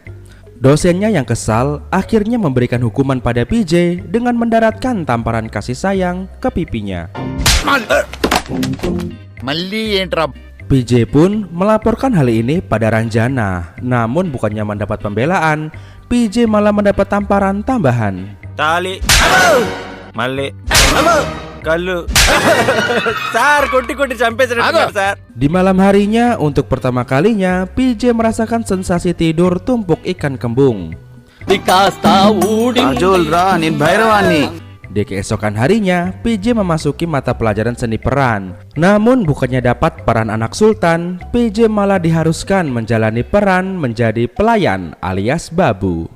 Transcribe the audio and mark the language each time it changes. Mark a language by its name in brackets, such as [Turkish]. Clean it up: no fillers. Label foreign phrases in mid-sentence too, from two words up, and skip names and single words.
[Indonesian] Dosennya yang kesal akhirnya memberikan hukuman pada PJ dengan mendaratkan tamparan kasih sayang ke pipinya. PJ pun melaporkan hal ini pada Ranjana. Namun bukannya mendapat pembelaan, PJ malah mendapat tamparan tambahan. [Telugu] తాళి మళ్ళీ కళ్ళు సార్ కొట్టి కొట్టి చంపేసారు సార్. [Indonesian] Di malam harinya untuk pertama kalinya PJ merasakan sensasi tidur tumpuk ikan kembung. Di keesokan harinya PJ memasuki mata pelajaran seni peran. Namun bukannya dapat peran anak sultan, PJ malah diharuskan menjalani peran menjadi pelayan alias babu.